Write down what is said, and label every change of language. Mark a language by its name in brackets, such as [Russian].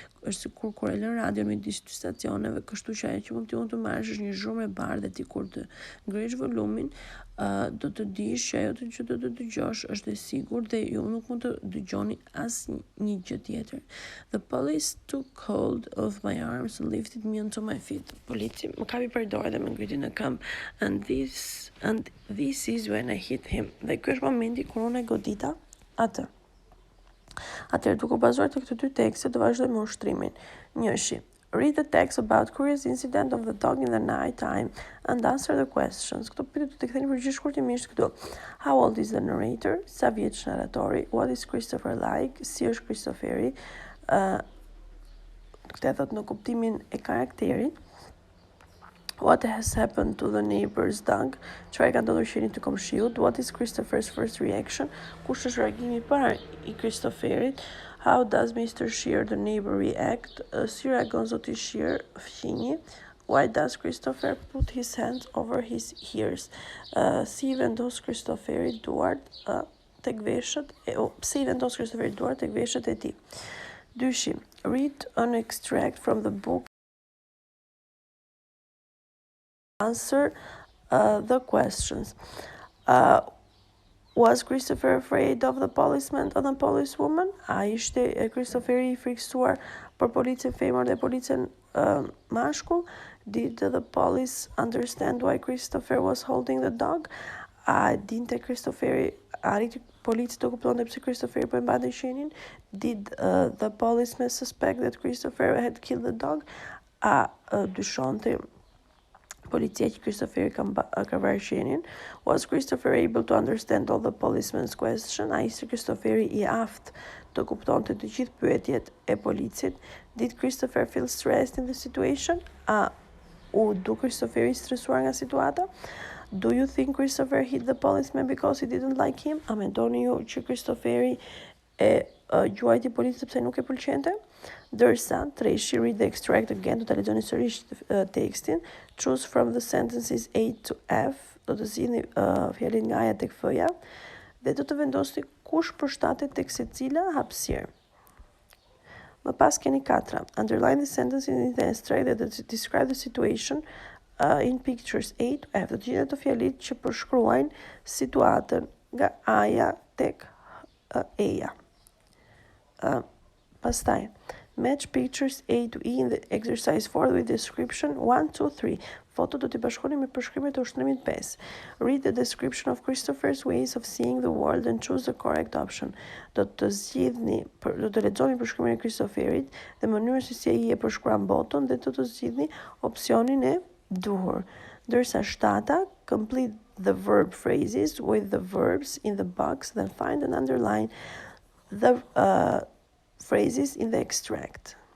[Albanian] Është sikur kur e lën radion midis dy stacioneve, kështu që ajo që mund të marrësh është një zhurmë e bardhë dhe ti kur të ngresh volumin, do të dish që ajo që do të dëgjosh është e sigurt dhe ju nuk mund të dëgjoni asnjë gjë tjetër. [English] The police took hold of my arms and lifted me onto my feet. [Albanian] Polici më kapi për dorë dhe më ngriti në këmbë. [English] And this is when I hit him. [Albanian] Dhe ky është momenti kur unë e godita atë. Atëherë, duke bazuar të këto dy tekste, do vazhdojmë me ushtrimin. Njëshi. [English] Read the text about curious incident of the dog in the night time and answer the questions. [Albanian] Këto pyetje do të ktheni përgjigje shkurtimisht këtu. [English] How old is the narrator? [Albanian] Sa vjeç narratori? [English] What is Christopher like? [Albanian] Si është Christopheri? Këtë thot në kuptimin e karakterit. [English] What has happened to the neighbor's dog? [Albanian] Çfarë ka ndodhur qenit të komshiut? [English] What is Christopher's first reaction? [Albanian] Kush është reagimi I parë I Christopherit? [English] How does Mr. Shear, the neighbor, react? [Albanian] Si reagon zoti Shear, fqinji? [English] Why does Christopher put his hands over his ears? [Albanian] Si vendos Christopheri duart tek veshët? Pse I vendos Christopheri duart tek veshët e tij? Dyshi. [English] Read an extract from the book. Answer the questions. Was Christopher afraid of the policeman and the policewoman? [Albanian] A ishte Christopheri I friksuar për policën femër dhe policën mashkull? [English] Did the police understand why Christopher was holding the dog? [Albanian] A dinte Christopheri, arriti polici të kuptonte pse Christopheri po e mbante qenin? [English] Did the policeman suspect that Christopher had killed the dog? [Albanian] A dyshonte policia që Christopher ka vrarë qenin? [English] Was Christopher able to understand all the policeman's question? [Albanian] A ishte Christopheri I aftë të kuptonte të gjithë pyetjet e policit. [English] Did Christopher feel stressed in the situation? [Albanian] A u du Christopheri stresuar nga situata? [English] Do you think Christopher hit the policeman because he didn't like him? [Albanian] A mendoni ju që Christopheri e gjuajti policit sepse nuk e pëlqente? Dërsa, Treshi, [English] read the extract again, [Albanian] do të lexoni sërish tekstin. [English] Choose from the sentences A to F, [Albanian] do të zgjidhni fjalën nga A tek F-ja dhe do të vendosni kush përshtatet tek secila hapësirë. Më pas keni 4. [English] Underline the sentences in the extract that describe the situation in pictures A to F. [Albanian] Do të gjeni ato fjalit që përshkruajnë situatën nga A-ja tek E-ja. [English] Pastaj, match pictures A to E in the exercise 4 with description 1, 2, 3. [Albanian] Foto do t'i bashkoni me përshkrimet e ushtrimit 5. [English] Read the description of Christopher's ways of seeing the world and choose the correct option. [Albanian] Do të lexoni përshkrimin e Christopherit dhe mënyrën se si ai e përshkruan botën dhe do të zgjidhni opsionin e duhur. [English] Ndërsa 7, complete the verb phrases with the verbs in the box, then find and underline the phrases in the extract.